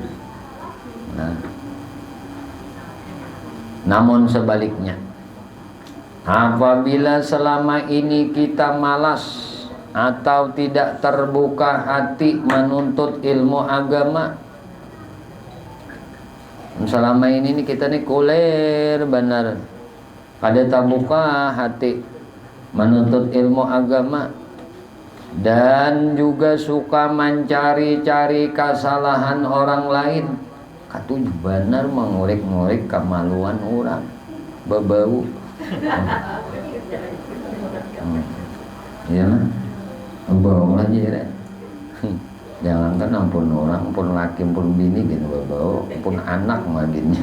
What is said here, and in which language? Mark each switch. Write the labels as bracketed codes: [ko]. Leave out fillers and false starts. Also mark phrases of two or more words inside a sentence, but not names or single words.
[id] Nah, namun sebaliknya, apabila selama ini kita malas atau tidak terbuka hati menuntut ilmu agama, [bjn] selama ini kita nih kuler benar, kada terbuka hati menuntut ilmu agama, dan juga suka mencari-cari kesalahan orang lain, katuju benar mengorek-ngorek kemaluan orang, bebau. Iya nah, bebau aja ya. Jangankan ampun orang, ampun laki, ampun bini gitu bebau, ampun anak maginya.